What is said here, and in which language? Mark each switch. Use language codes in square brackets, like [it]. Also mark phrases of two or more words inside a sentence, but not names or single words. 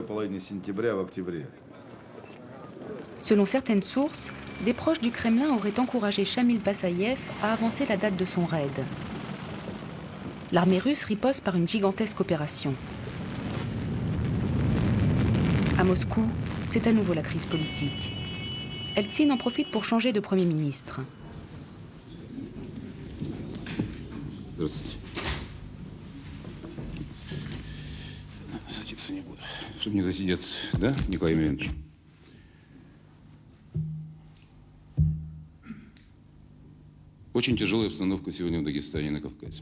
[fr] Selon certaines sources, des proches du Kremlin auraient encouragé Shamil Bassayev à avancer la date de son raid. L'armée russe riposte par une gigantesque opération. À Moscou, c'est à nouveau la crise politique. Eltsine en profite pour changer de Premier ministre. [ru] Садиться не буду. Чтобы не засидеться, да, Николай Емельянович? Очень тяжелая обстановка сегодня в Дагестане и на Кавказе.